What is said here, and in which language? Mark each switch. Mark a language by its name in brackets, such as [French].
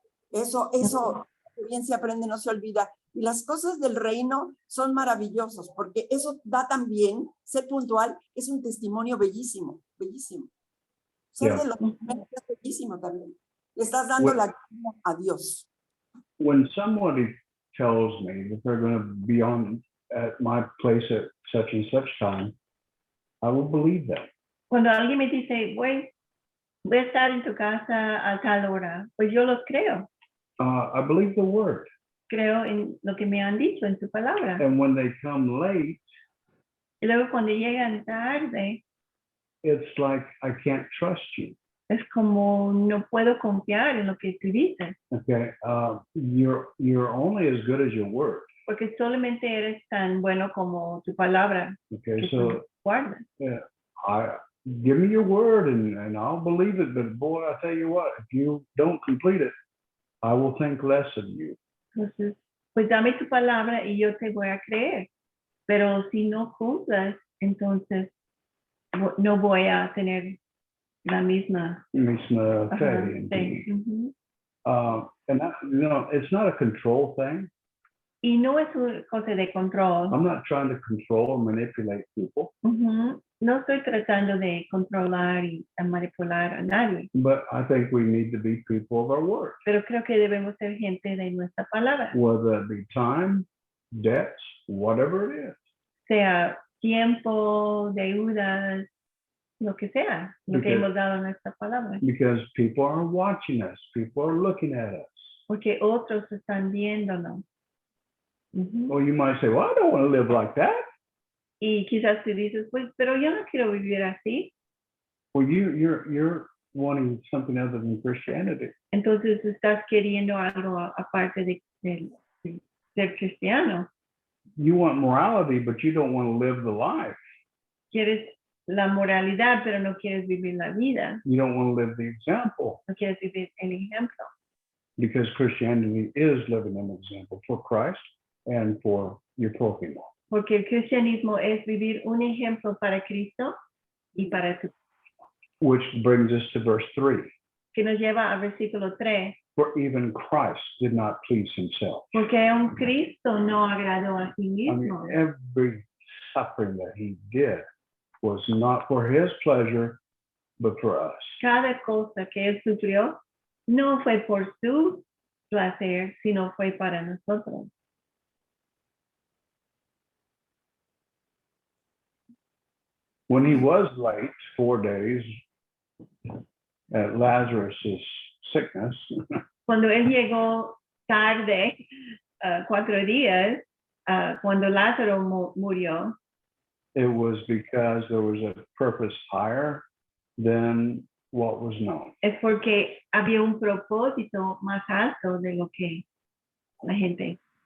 [Spanish] Eso bien se aprende, no se olvida. Y las cosas del reino son maravillosos, porque eso da también, ser puntual es un testimonio bellísimo, bellísimo. Ser [English] Yeah. [Spanish] de los primeros es bellísimo también. Le estás dando [English] Well- [Spanish] la gloria a Dios. [English] When somebody tells me that they're going to be on at my place at such and such time, I will believe that. [Spanish] Cuando alguien me dice, voy a estar en tu casa a tal hora, pues yo los creo. [English] I believe the word. [Spanish] Creo en lo que me han dicho, en su palabra. [English] And when they come late, [Spanish] Y luego cuando llegan tarde, [English] it's like I can't trust you. [Spanish] es como no puedo confiar en lo que tú dices, [English] Okay, you're only as good as your word. [Spanish] porque solamente eres tan bueno como tu palabra [English] Okay, [Spanish] que [English] so [Spanish] tú guardas. [English] give me your word and I'll believe it. But boy, I tell you what, if you don't complete it, I will think less of you. [Spanish] Entonces, pues dame tu palabra y yo te voy a creer. Pero si no cumplas, entonces no voy a tener la misma Misma fe ajá, en fe. ti. Ujú. [English] And that, it's not a control thing. [Spanish] Y no es una cosa de control. [English] I'm not trying to control or manipulate people, Ujú. [Spanish] No estoy tratando de controlar y manipular a nadie, [English] but I think we need to be people of our word, [Spanish] pero creo que debemos ser gente de nuestra palabra, [English] whether it be time, debts, whatever it is. [Spanish] sea tiempo, deudas, lo que sea, lo que [English] Okay. [Spanish] hemos dado a nuestra palabra, [English] Because people are watching us, people are looking at us. [Spanish] porque otros están viéndonos. Ujú. [English] Well, you might say, well, I don't want to live like that. [Spanish] Y quizás tú dices, pues, pero yo no quiero vivir así. [English] Well, you're wanting something other than Christianity. [Spanish] Entonces estás queriendo algo aparte de ser cristiano. [English] You want morality, but you don't want to live the life. [Spanish] Quieres la moralidad, pero no quieres vivir la vida. [English] You don't want to live the example, [Spanish] No quieres vivir el ejemplo. [English] because Christianity is living an example for Christ and for your prójimo. [Spanish] Porque el cristianismo es vivir un ejemplo para Cristo y para tu, [English] Which brings us to verse 3. [Spanish] que nos lleva al versículo 3. [English] For even Christ did not please himself. [Spanish] Porque un Cristo no agradó a sí [English] I mean, [Spanish] mismo. [English] every suffering that he did was not for his pleasure, but for us. [Spanish] Cada cosa que él sufrió no fue por su placer, sino fue para nosotros. [English] When he was late 4 days at Lazarus's sickness, [Spanish] Cuando él llegó tarde, 4 días, cuando Lázaro murió, [English] it was because there was a purpose higher than what was known. [Spanish] es porque había un propósito más alto de lo que la gente